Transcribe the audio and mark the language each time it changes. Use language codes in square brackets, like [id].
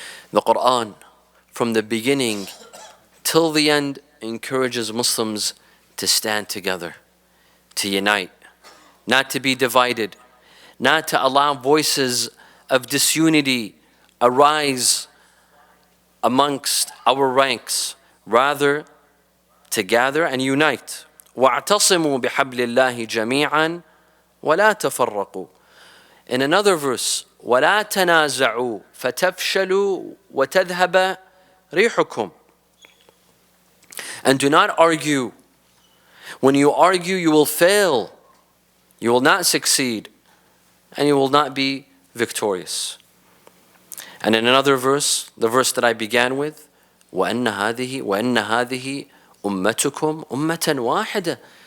[en] The Quran, from the beginning till the end, encourages Muslims to stand together, to unite, not to be divided, not to allow voices of disunity arise amongst our ranks, rather to gather and unite. [ar] وَاعْتَصِمُوا بِحَبْلِ اللَّهِ جَمِيعًا وَلَا تَفَرَّقُوا. [en] In another verse, [ar] وَلَا تَنَازَعُوا فَتَفْشَلُوا وَتَذْهَبَ رِيحُكُمْ. [en] And do not argue. When you argue, you will fail. You will not succeed. And you will not be victorious. And in another verse, the verse that I began with, [ar] وَأَنَّ هَذِهِ أُمَّتُكُمْ أُمَّةً وَاحِدَةً.